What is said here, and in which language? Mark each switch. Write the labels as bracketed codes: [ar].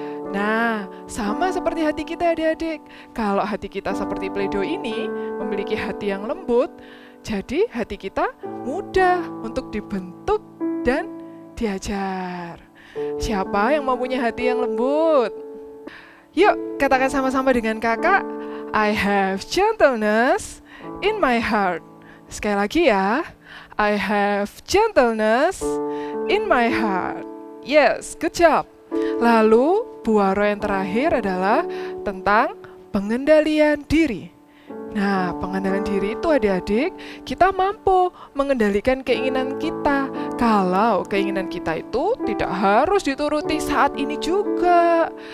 [id] Nah, sama seperti hati kita adik-adik. Kalau hati kita seperti Play-Doh ini, memiliki hati yang lembut, jadi hati kita mudah untuk dibentuk dan diajar. Siapa yang mempunyai hati yang lembut? Yuk, katakan sama-sama dengan kakak. [en] I have gentleness in my heart. [id] Sekali lagi ya. [en] I have gentleness in my heart. Yes, good job. [id] Lalu, buah roh yang terakhir adalah tentang pengendalian diri. Nah, pengendalian diri itu adik-adik, kita mampu mengendalikan keinginan kita. Kalau keinginan kita itu tidak harus dituruti saat ini juga.